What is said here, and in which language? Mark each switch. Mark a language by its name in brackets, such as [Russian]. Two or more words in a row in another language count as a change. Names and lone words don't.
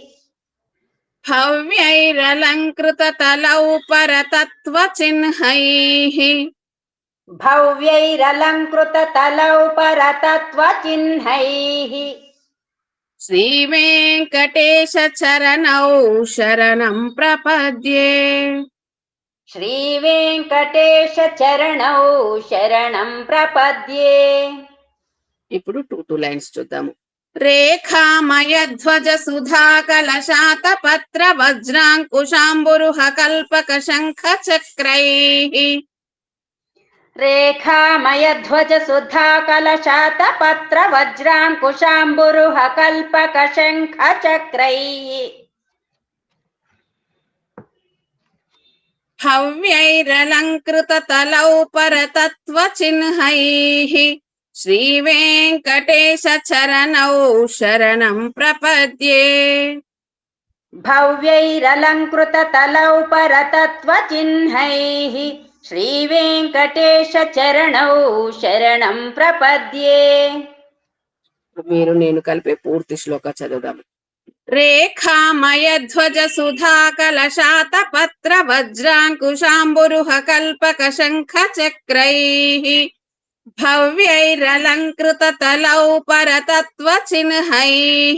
[Sanskrit] భవ్యైరలంకృత తలౌ పరతత్వ చిహ్నైః భవ్యైరలంకృత తలౌ పరతత్వ చిహ్నైః శ్రీ వెంకటేశ చరణౌ శరణం ప్రపద్యే. श्रीवेङ्कटेश चरणौ शरणं प्रपद्ये. [Telugu] ఇప్పుడు [English] two lines [Telugu] చూద్దాము. [Sanskrit] రేఖామయ ధ్వజ సుధా కలశాత పత్ర వజ్రాంకుశాంబురుహ కల్పక శంఖ చక్రైః. रेखामयध्वज सुधा कलशातपत्र वज्राङ्कुशाम्बुरुह कल्पक शङ्ख चक्रैः. భవ్యైరలంకృత తలౌ పరతత్వ చిహ్నైః. శ్రీ వెంకటేశ చరణౌ శరణం ప్రపద్యే. भव्यैरलङ्कृततलौ परतत्त्वचिह्नैः श्रीवेङ्कटेश चरणौ शरणं प्रपद्ये. [Telugu] మీరు నేను కలిపే పూర్తి శ్లోక చదువుదాము. [Sanskrit] రేఖామయ ధ్వజ సుధా కలశాత పత్ర వజ్రాంకుశాంబురుహ కల్పక శంఖ చక్రైః. భవ్యైరలంకృత తలౌ పరతత్వ చిహ్నైః.